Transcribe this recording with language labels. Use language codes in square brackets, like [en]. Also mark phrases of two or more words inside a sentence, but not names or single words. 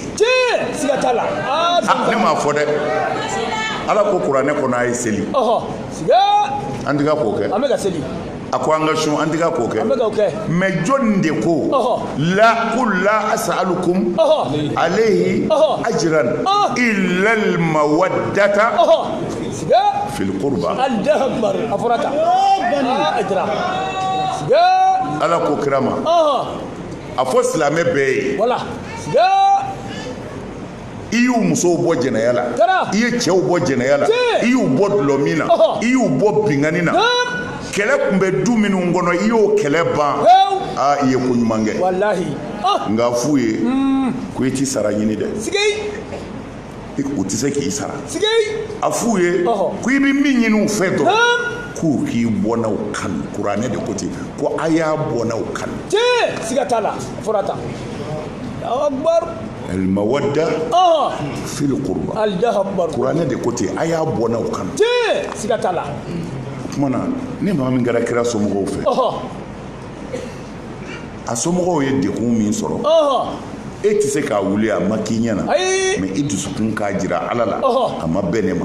[bm] siga t'a la ne m'a fɔ dɛ ala ko kuranɛ kɔnɔ a ye seli an tɛ ka k'o kɛ an bɛ ka seli a ko an ka sun an tɛ ka k'o kɛ mɛ jɔnni de ko la [ar] أسألكم عليه أجرا إلا المودة في القربى [bm] a fɔra tan ala ko kira ma a fɔ silamɛ bɛɛ ye i y'u musow bɔ jɛnɛya la i ye cɛw bɔ jɛnɛya la i y'u bɔ dulɔmin na i y'u bɔ binkani na kɛlɛ tun bɛ du minnu kɔnɔ i y'o kɛlɛ ban i ye ko ɲuman kɛ nka f'u ye ko i t'i sara ɲini dɛ u tɛ se k'i sara a f'u ye ko i bɛ min ɲini u fɛ dɔrɔn k'u k'i bɔnnaw kanu kuranɛ de ko ten ko a y'a bɔnnaw kanu siga t'a la a fɔra tan [ar] المودة في القربى [bm] kuranɛ de ko ten a y'a bɔnnaw kanu siga t'a la o kumana ni maa min kɛra kira somɔgɔw fɛ a somɔgɔw ye dekun min sɔrɔ e tɛ se k'a wuli a ma k'i ɲɛna mais i dusukun k'a jira ala la a ma bɛn ne ma